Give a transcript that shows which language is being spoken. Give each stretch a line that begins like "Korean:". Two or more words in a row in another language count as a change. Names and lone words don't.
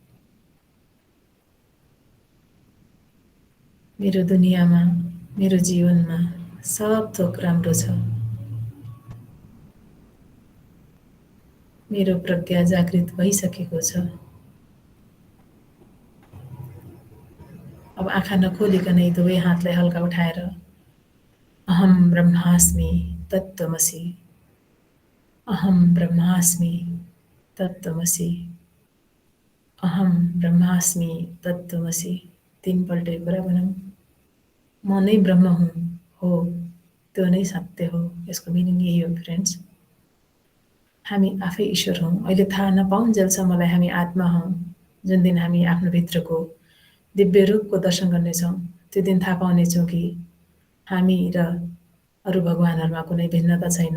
Nepali: मेरो दुनियाँमा, मेरो जीवनमा सब थोक राम्रो छ। मेरो प्रज्ञा जागृत भइसकेको छ। अब आँखा नखोलिकनै दुवै हातलाई हल्का उठाएर
Sanskrit: अहम ब्रह्मास्मि तत्त्वमसि, अहम ब्रह्मास्मि तत्त्वमसि, अहम ब्रह्मास्मि तत्त्वमसि।
Nepali: 3 पल्ट यो कुरा भनौँ। म नै ब्रह्म हुँ, हो, त्यो नै सत्य हो। यसको मिनिङ यही हो फ्रेन्ड्स। हामी आफै ईश्वर हौँ। अहिले थाहा नपाउन्जेलसम्मलाई हामी आत्मा हौँ। जुन दिन हामी आफ्नो भित्रको दिव्य रूपको दर्शन गर्नेछौँ, त्यो दिन थाहा पाउनेछौँ कि हामी र अरू भगवानहरूमा कुनै भिन्नता छैन।